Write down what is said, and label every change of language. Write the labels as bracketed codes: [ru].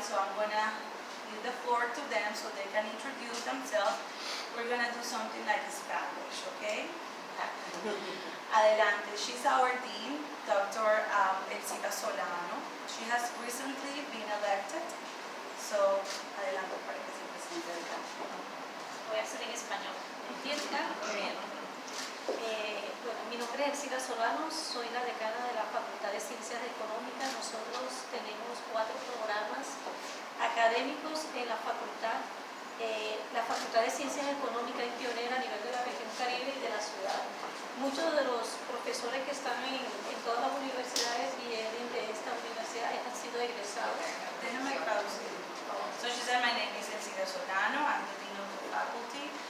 [en] So I'm going to give the floor to them so they can introduce themselves. We're going to do something like Spanish, okay? [es] Adelante. [en] She's our dean, Dr. Elcita Solano. She has recently been elected. [es] So, adelante para que se presente el campo. Voy a hacer en español. ¿Entienden? Muy bien. Bueno, mi nombre es Elcita Solano, soy la decana de la Facultad de Ciencias Económicas. Nosotros tenemos 4 programas académicos en la facultad. La Facultad de Ciencias Económicas es pionera a nivel de la región Caribe y de la ciudad. Muchos de los profesores que están en todas las universidades vienen de esta universidad, han sido egresados. Déjame traducir. [en] So she said, my name is Elcita Solano, I'm the dean of the faculty.